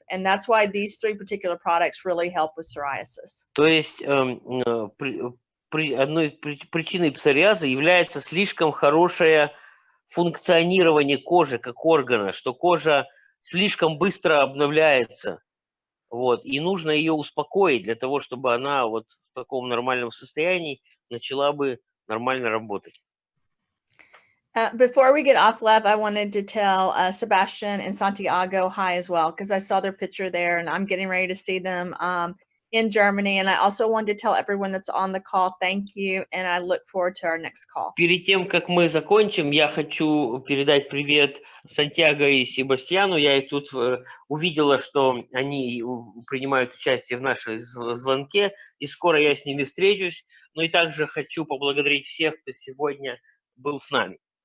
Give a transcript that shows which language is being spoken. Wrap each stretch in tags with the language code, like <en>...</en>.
<en>And that's why these three particular products really help with psoriasis.</en> <ru>То есть одной из причиной псориаза является слишком хорошее функционирование кожи как органа, что кожа слишком быстро обновляется, вот, и нужно ее успокоить для того, чтобы она вот в таком нормальном состоянии начала бы нормально работать.</ru> <en>Before we get off, Lev, I wanted to tell Sebastian and Santiago hi as well, because I saw their picture there and I'm getting ready to see them in Germany. And I also wanted to tell everyone that's on the call, thank you. And I look forward to our next call.</en> <ru>Перед тем, как мы закончим, я хочу передать привет Сантьяго и Себастьяну. Я и тут увидела, что они принимают участие в нашем звонке, и скоро я с ними встречусь. Ну и также хочу поблагодарить всех, кто сегодня был с нами.</ru>